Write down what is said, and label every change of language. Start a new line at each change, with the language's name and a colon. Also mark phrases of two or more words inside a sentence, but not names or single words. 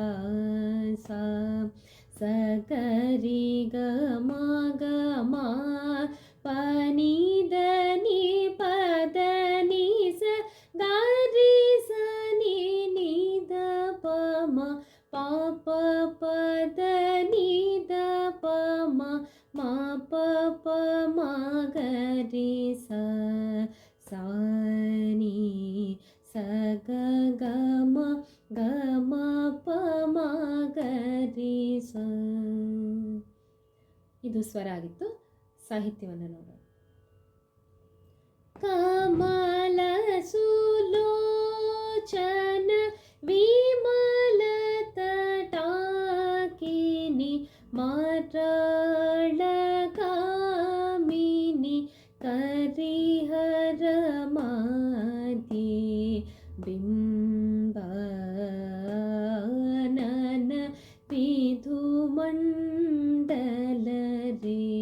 Kannada: ಸ ಸ ಗ ರಿ ಗ ಮ ಗ ಮ ಪ ನಿ ದ ನಿ ಪ ದ ನಿ ಸ ಗ ರಿ ಸ ನಿ ನಿ ದ ಪ ಮ ಪ ಪ ಪ ದ ನಿ ದ ಪ ಮ ಮ ಪ ಪ ಮ ಗ ರಿ ಸ. ಸಾ ನಿ ಸ ಗ ಗ ಮ ಗ ಮ ಪ ಮ ಗ ರಿ ಸ. ಇದು ಸ್ವರ ಆಗಿತ್ತು. ಸಾಹಿತ್ಯವನ್ನು ನೋಡೋಣ.
Sanskrit: ಕಮಲ ಸುಲೋಚನ ವಿಮಲ ತಟಾಕಿನಿ ಮರಳ ಕಾಮಿನಿ ಕರಿಹರ ಮಾಧಿ ಬಿಂಬ ನನ ವಿಧು ಮಂಡಲ ರೇ.